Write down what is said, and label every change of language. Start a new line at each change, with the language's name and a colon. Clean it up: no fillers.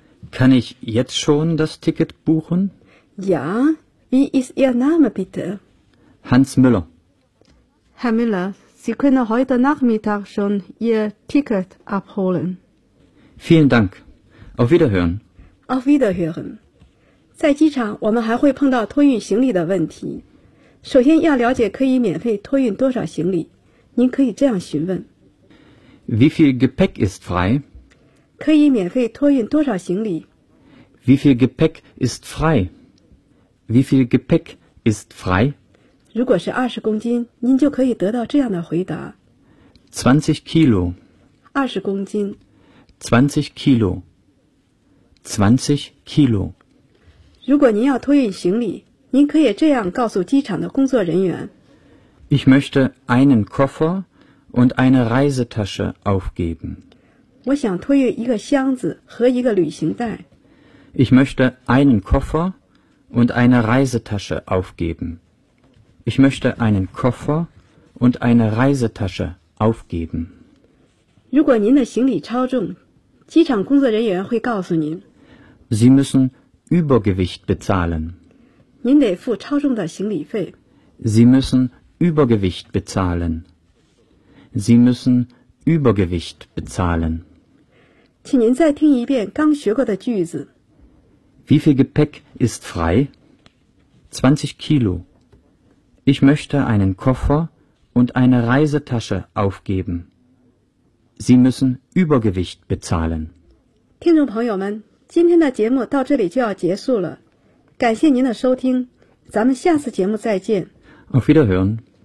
German: Kann ich jetzt schon das Ticket buchen? Ja, wie ist Ihr Name bitte? Hans Müller. Herr Müller, Sie können heute Nachmittag schon Ihr Ticket abholen. Vielen Dank. Auf Wiederhören. Auf Wiederhören.
Chinese: 在机场我们还会碰到托运行李的问题。首先要了解可以免费托运多少行李。您可以这样询问。
German: Wie viel Gepäck ist frei?
Chinese: 可以免费托运多少行李?
German: Wie viel Gepäck ist frei? Wie viel Gepäck ist frei?
Chinese: 如果是20公斤,您就可以得到这样的回答。
German: 20 Kilo.
Chinese: 20公斤。
German: 20 Kilo. 20 Kilo.
Chinese: 如果您要托运行李，您可以这样告诉机场的工作人员。
German: Ich möchte einen Koffer und eine Reisetasche aufgeben.
Chinese: 我想托运一个箱子和一个旅行袋。
German: Ich möchte einen Koffer und eine Reisetasche aufgeben. Ich möchte einen Koffer und eine Reisetasche aufgeben.
Chinese: 如果您的行李超重，机场工作人员会告诉您。
German: Sie müssen Übergewicht bezahlen.
Chinese: 您得付超重的行李费。
German: Sie müssen Übergewicht bezahlen. Sie müssen Übergewicht bezahlen.
Chinese: 请您再听一遍刚学过的句子。
German: Wie viel Gepäck ist frei? 20 Kilo. Ich möchte einen Koffer und eine Reisetasche aufgeben. Sie müssen Übergewicht bezahlen.
Chinese: 听众朋友们，今天的节目到这里就要结束了。感谢您的收听，咱们下次节目再见。
German: Auf Wiederhören.